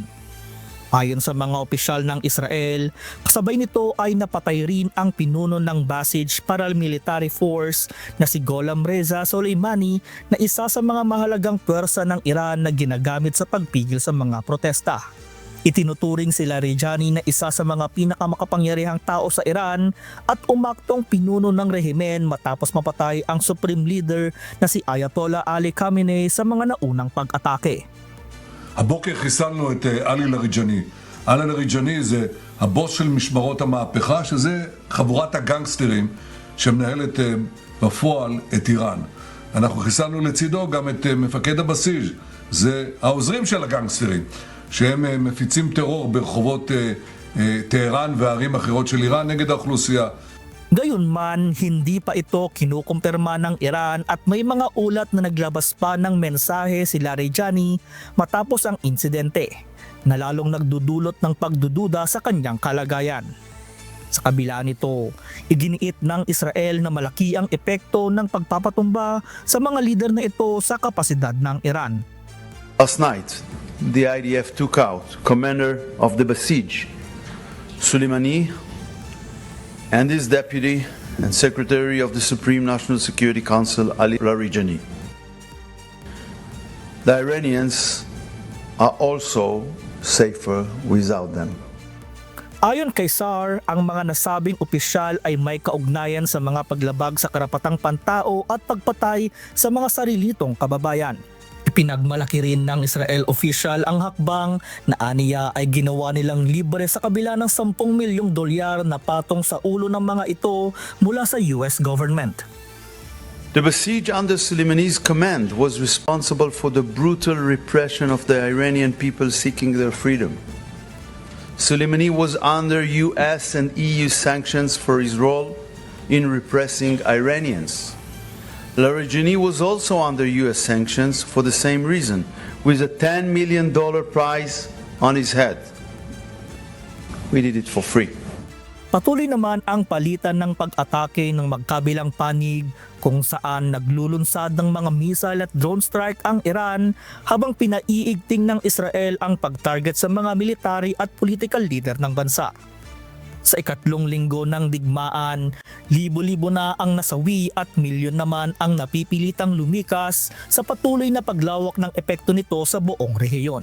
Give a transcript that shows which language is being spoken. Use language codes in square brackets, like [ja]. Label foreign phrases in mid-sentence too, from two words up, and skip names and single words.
[tl] Ayon sa mga opisyal ng Israel, kasabay nito ay napatay rin ang pinuno ng Basij Paramilitary Force na si Gholam Reza Soleimani na isa sa mga mahalagang pwersa ng Iran na ginagamit sa pagpigil sa mga protesta. Itinuturing si Larijani na isa sa mga pinakamakapangyarihang tao sa Iran at umaktong pinuno ng rehimen matapos mapatay ang [en] Supreme Leader [tl] na si Ayatollah Ali Khamenei sa mga naunang pag-atake. [he] הבוקר חיסלנו את עלי לריג'ני. עלי לריג'ני זה הבוס של משמרות המהפכה, שזה חבורת הגנגסטרים שמנהלת בפועל את איראן. אנחנו חיסלנו לצידו גם את מפקד הבסיס, זה העוזרים של הגנגסטרים, שהם מפיצים טרור ברחובות טהרן וערים אחרות של איראן נגד האוכלוסייה. [tl] Gayunman, hindi pa ito kinukumpirma ng Iran at may mga ulat na naglabas pa ng mensahe si Larijani matapos ang insidente na lalong nagdudulot ng pagdududa sa kanyang kalagayan. Sa kabila nito, iginiit ng Israel na malaki ang epekto ng pagpapatumba sa mga lider na ito sa kapasidad ng Iran. [en] Last night, the IDF took out commander of the Basij, Soleimani, and his deputy and secretary of the Supreme National Security Council, Ali Larijani. The Iranians are also safer without them. [tl] Ayon kay SAR, ang mga nasabing opisyal ay may kaugnayan sa mga paglabag sa karapatang pantao at pagpatay sa mga sarilitong kababayan. Pinagmalaki rin ng Israel official ang hakbang na aniya ay ginawa nilang libre sa kabila ng $10 milyong na patong sa ulo ng mga ito mula sa [en] US government. The Basij under Soleimani's command was responsible for the brutal repression of the Iranian people seeking their freedom. Soleimani was under US and EU sanctions for his role in repressing Iranians. Larijani was also under U.S. sanctions for the same reason, with a $10 million prize on his head. We did it for free. [tl] Patuloy naman ang palitan ng pag-atake ng magkabilang panig kung saan naglulunsad ng mga missile at [en] drone strike [tl] ang Iran habang pinaiigting ng Israel ang pag-target sa mga military at [en] political leader [tl] ng bansa. Sa ikatlong linggo ng digmaan, libo-libo na ang nasawi at milyon naman ang napipilitang lumikas sa patuloy na paglawak ng epekto nito sa buong rehiyon.